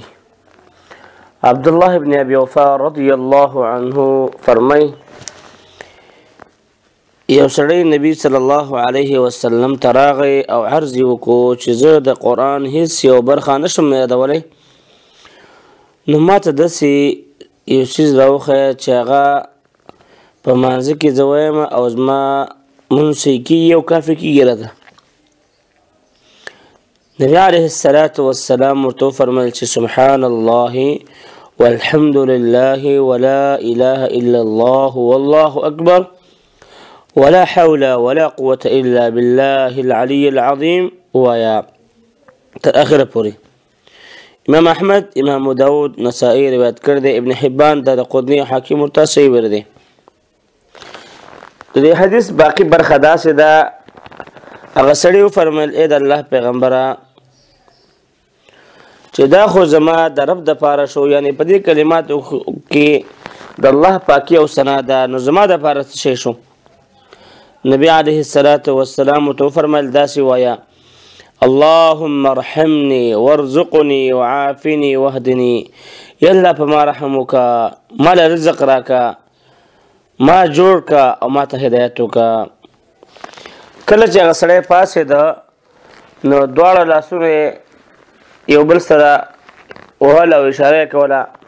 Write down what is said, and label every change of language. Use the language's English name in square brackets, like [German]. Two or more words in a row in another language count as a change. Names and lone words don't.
[Pashto] عبدالله ابن ابي اوفا [Arabic] رضی الله عنه [Pashto] فرمای یو سړی نبی [Arabic] صلی الله علیه وسلم [Pashto] ته راغی او عرض یې وکړو چې زه د قرآن هیڅ یو برخه نشم یادولی، نو ماته داسې یو څیز راوښیه چې هغه په مانځه کې زه وایم او زما مونځ صحیح کېږي او کافي کېږي راته. [Arabic] نبی علیه الصلاة والسلام [Pashto] ورته وفرمیل چې [Arabic] سبحان الله والحمد لله ولا اله الا الله والله اکبر ولا حول ولا قوة الا بالله العلي العظيم [Pashto] ويا تر اخره پوری. امام احمد، امام داود، نسائی روایت کرده، ابن حبان دارقطنی حاکم ورته صحیح ورده. د دې حدیث باقی برخه داسې ده هغه سړي وفرمیل ای د الله پیغمبره چې دا خو زما د رب د پاره شو، یعنی په دې کلماتو کې د الله پاکي او ثنا ده، نو زما د پاره څه شی شو؟ [Arabic] نبی علیه الصلاة والسلام [Pashto] ورته وفرمیل داسې وایه [Arabic] اللهم ارحمني وارزقني وعافني واهدني. [Pashto] یا الله په ما رحم وکړه، مال رزق راکړه، ما جوړ کړه او ما ته هدایت وکړه. کله چې هغه سړی پاڅېده نو دواړه لاسونه یو بل سره وهل او اشاره یې کوله.